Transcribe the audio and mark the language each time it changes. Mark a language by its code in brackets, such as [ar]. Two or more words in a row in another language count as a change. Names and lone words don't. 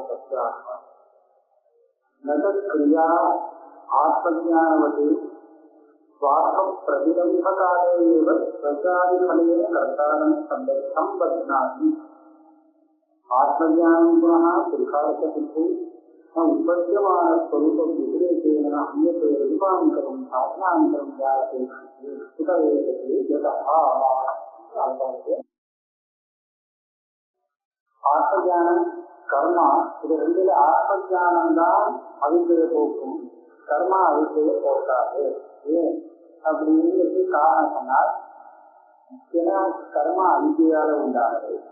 [sa] तस्याः न तत्क्रिया आत्मज्ञानवते स्वार्थ प्रतिबंधकाले एव प्रजादिफलेन कर्तारं संबध्नाति आत्मज्ञानं पुनः पुरुषार्थसिद्धौ न उत्पद्यमान स्वरूप व्यतिरेकेण अन्यते रूपान्तरं साधनान्तरं जायते कुत एतते यतः [ta] ஆத்மஞானம் கர்மா இது ரெண்டுல ஆத்மஞானம் தான் அவித்தையை போக்கும், கர்மா அவித்தையை போக்காது. ஏன் அப்படின்னு காரணம் சொன்னால், ஏன்னா கர்மா அவித்தையால உண்டானது.